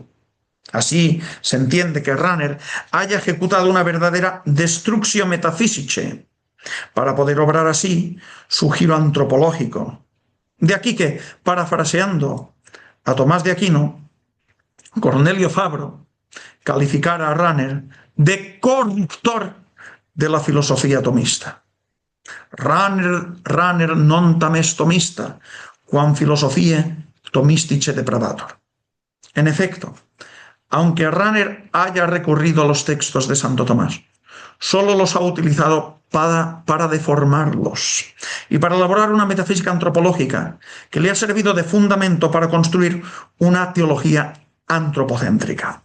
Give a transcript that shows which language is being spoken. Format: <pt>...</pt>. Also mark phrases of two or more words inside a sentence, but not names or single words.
<es>Así se entiende que Rahner haya ejecutado una verdadera</es> <la>destructio metaphysicae,</la> <es>para poder obrar así su giro antropológico. De aquí que, parafraseando a Tomás de Aquino, Cornelio Fabro calificara a Rahner de corruptor de la filosofía tomista.</es> <la>Rahner non tames tomista, quam philosophiae tomistice depravator.</la> <es>En efecto, aunque Rahner haya recurrido a los textos de Santo Tomás, solo los ha utilizado para deformarlos y para elaborar una metafísica antropológica que le ha servido de fundamento para construir una teología antropocéntrica.</es>